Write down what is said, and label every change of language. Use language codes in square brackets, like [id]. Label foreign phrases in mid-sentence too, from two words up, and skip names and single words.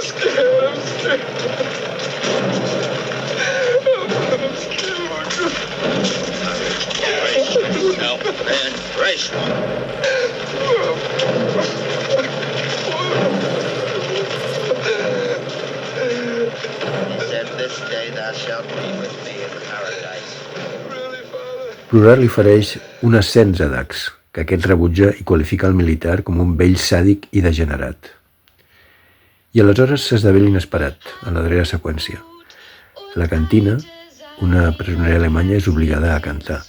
[en] Man, brace. He said, this day thou shalt be with me in paradise. [ca] Plorar li ofereix un ascens a Dax, que aquest rebutja i qualifica el militar com un vell sàdic i degenerat. I aleshores s'esdevé l'inesperat, en la darrera seqüència. A la cantina, una presonera alemanya és obligada a cantar.